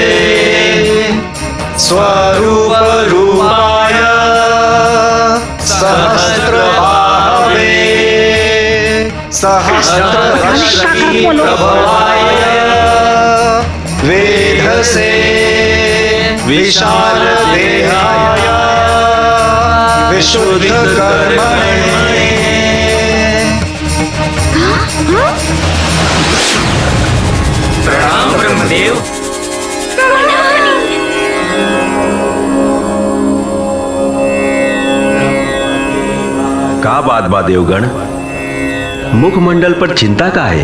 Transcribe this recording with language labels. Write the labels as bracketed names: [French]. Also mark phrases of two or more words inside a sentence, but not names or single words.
[Sanskrit] स्वरूप रूपाय सहस्रबाहवे सहस्रश्री प्रभवाय वेद से विशाल देहाय विशुद्ध कर्मणे। [Bhojpuri] प्रणाम ब्रह्मदेव। का बात बा देवगण, मुखमंडल पर चिंता का है?